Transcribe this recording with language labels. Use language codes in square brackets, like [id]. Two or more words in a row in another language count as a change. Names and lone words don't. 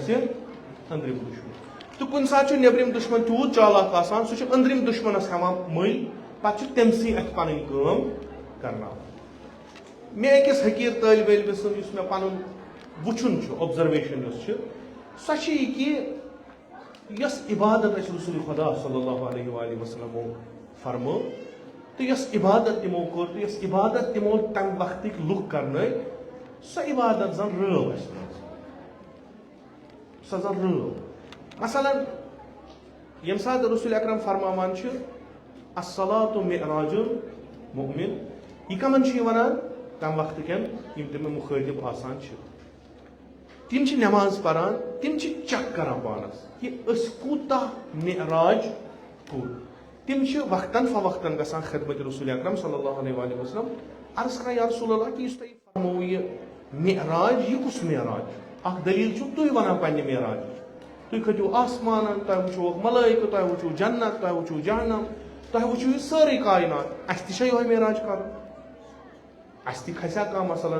[ks] اسہِ أنٛدرِم دُشمن تہٕ کُنہِ ساتہٕ چھُ نیبرِم دُشمن تیوٗت چالاک آسان سُہ چھُ أنٛدرِم دُشمنس ہٮ۪وان مٔلۍ پتہٕ چھُ تٔمسٕے اتھِ پنٕنۍ کٲم کرناوان مےٚ أکِس حقیٖر طٲلبہِ علمہِ سٕنٛز یُس مےٚ پنُن وٕچھُن چھُ اوبزرویشن یۄس چھِ سۄ چھِ یہِ کہِ یۄس عبادت اَسہِ رسول خدا [ar] صلی اللہ علیہ وآلہ وسلمو [ks] فرمٲو تہٕ یۄس عبادت تِمو کوٚر تہٕ یۄس عبادت تِمو تمہِ وقتٕکۍ لُکھ کرنٲے سۄ عبادت زن رٲو اَسہِ منٛز سۄ زن رٲو مثلاً ییٚمہِ ساتہٕ رسول اکرم فرماوان چھِ [ar] الصلاۃ معراج المؤمن [ks] یہِ کمن چھِ یہِ ونان تمہِ وقتہٕ کٮ۪ن یِم تِمن مُخٲطب آسان چھِ تِم چھِ نٮ۪ماز پران تِم چھِ چیک کران پانس کہِ أسۍ کوٗتاہ معراج کوٚر تِم چھِ وقتن فوقتن گژھان خدمت رسول اکرم [ar] صلی اللہ علیہ وآلہ وسلم [ks] عرض کران [ar] یا رسول اللہ [ks] کہِ یُس تۄہہِ فرموو یہِ معراج یہِ کُس معراج چھُ اکھ دلیٖل چھُو تُہۍ ونان پننہِ معراجٕچ تُہۍ کھٔتِو آسمانن تۄہہِ وٕچھوُکھ ملٲیکہٕ تۄہہِ وٕچھوُ جنت تۄہہِ وٕچھوُ جہنم تۄہہِ وٕچھِو یہِ سٲرٕے کاینات اَسہِ تہِ چھا یِہوے معراج کرُن اَسہِ تہِ کھسیا کانٛہہ مثلاً